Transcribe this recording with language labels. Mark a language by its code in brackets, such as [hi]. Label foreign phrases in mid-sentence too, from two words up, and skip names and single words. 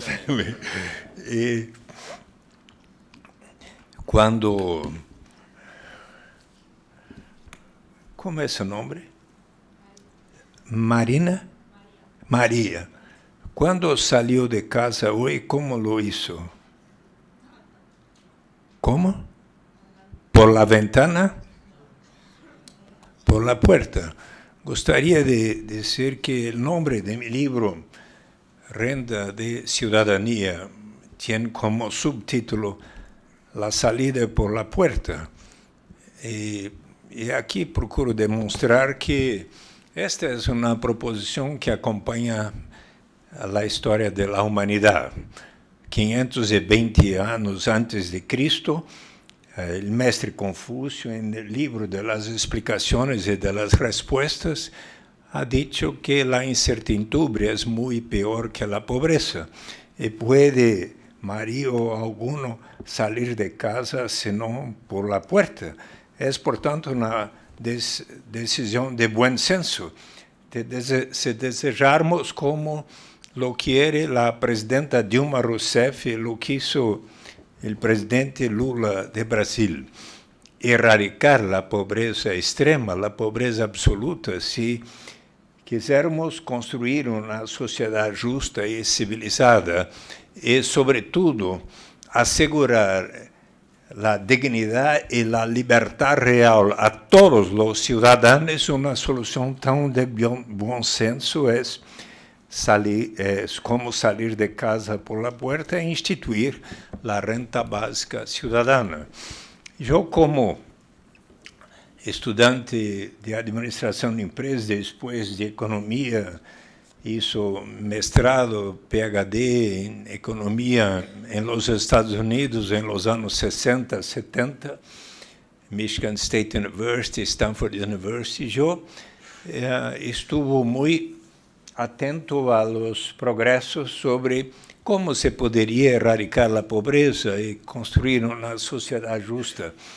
[pt] E quando... Como é seu nome? Marina? Maria. Quando saiu de casa hoje, [es] como lo hizo? Como? ¿Por la ventana? Por la puerta. [pt] Gostaria de dizer que o nome [es] de mi libro, [pt] Renda de Ciudadanía, tem como subtítulo La salida por la puerta. E aqui procuro demonstrar que esta é uma proposição que acompanha a história da humanidade. 520 anos antes de Cristo, o mestre Confúcio, no livro das explicações e das respostas, [es] ha dicho [pt] que a incertidumbre é muito pior que a pobreza e pode Maria ou alguno sair de casa senão [es] por la puerta. [pt] É, portanto, uma decisão de bom senso. Se desejarmos [es] como lo quiere [pt] a presidenta Dilma Rousseff e [es] lo quiso [pt] o presidente Lula de Brasil, erradicar a pobreza extrema, a pobreza absoluta, se quisermos construir uma sociedade justa e civilizada e, sobretudo, assegurar a dignidade e a liberdade real a todos os cidadãos, uma solução tão de bom senso é como sair de casa [es] por la puerta [pt] e instituir a renta básica cidadana. Eu, como estudante de administração de empresas, depois de economia, hizo mestrado, PhD em economia em los Estados Unidos em los anos 60, 70, Michigan State University, Stanford University. Eu estuve muito atento a los progressos sobre como se poderia erradicar a pobreza e construir uma sociedade justa.